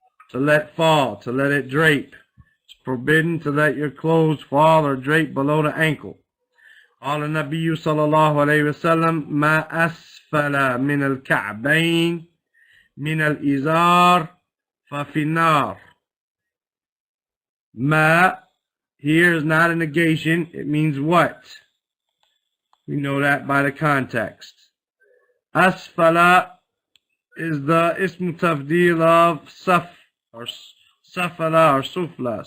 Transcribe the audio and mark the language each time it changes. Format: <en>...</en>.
<en>To let fall, to let it drape. It's forbidden to let your clothes fall or drape below the ankle.</en> <ar>قال النبي صلى الله عليه وسلم ما أسفل من الكعبين من الإزار ففي النار.</ar> <en>Ma here is not a negation. It means what? We know that by the context. Asfala is the ism tafdeel of saf or safala or sufla.</en>